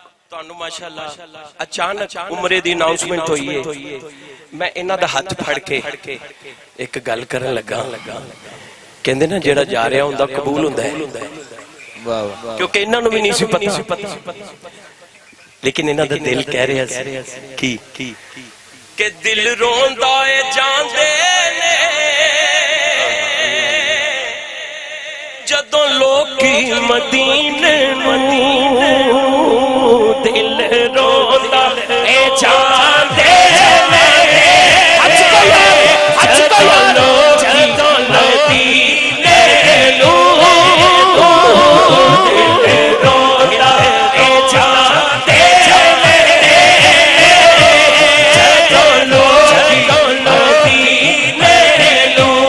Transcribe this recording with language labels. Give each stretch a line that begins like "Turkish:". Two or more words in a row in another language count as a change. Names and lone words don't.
Punjabi: تانوں ماشاءاللہ اچانک عمرے دی اناؤنسمنٹ ہوئی ہے میں انہاں دا ہاتھ پھڑ کے ایک گل کرن لگا کہندے نا جیڑا جا رہا ہوندا قبول ہوندا ہے کیونکہ انہاں نو بھی نہیں سی پتہ لیکن انہاں دا دل کہہ رہا سی کہ دل روندا اے جاندے نے جدوں لوکی مدینے نو دل روندا اے جاندے نے جدوں لوکی مدینے نو دل روندا اے جاندے نے جدوں لوکی مدینے نو